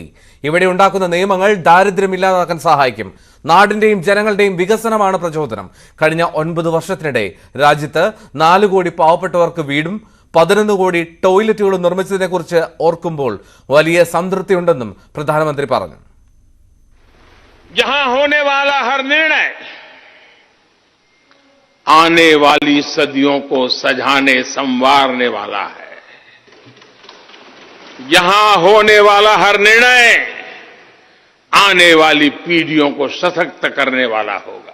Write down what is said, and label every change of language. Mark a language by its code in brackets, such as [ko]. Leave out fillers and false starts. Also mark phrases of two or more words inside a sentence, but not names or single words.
[ml] ഇവിടെ ഉണ്ടാക്കുന്ന നിയമങ്ങൾ ദാരിദ്ര്യമില്ലാതാക്കാൻ സഹായിക്കും. നാടിന്റെയും ജനങ്ങളുടെയും വികസനമാണ് പ്രചോദനം. കഴിഞ്ഞ 9 വർഷത്തിനിടെ രാജ്യത്ത് 4 കോടി പാവപ്പെട്ടവർക്ക് വീടും 11 കോടി ടോയ്ലറ്റുകളും നിർമ്മിച്ചതിനെക്കുറിച്ച് ഓർക്കുമ്പോൾ വലിയ സംതൃപ്തിയുണ്ടെന്നും പ്രധാനമന്ത്രി പറഞ്ഞു. [hi] आने वाली सदियों को सजाने संवारने वाला है. यहां होने वाला हर निर्णय आने वाली पीढ़ियों को सशक्त करने वाला होगा.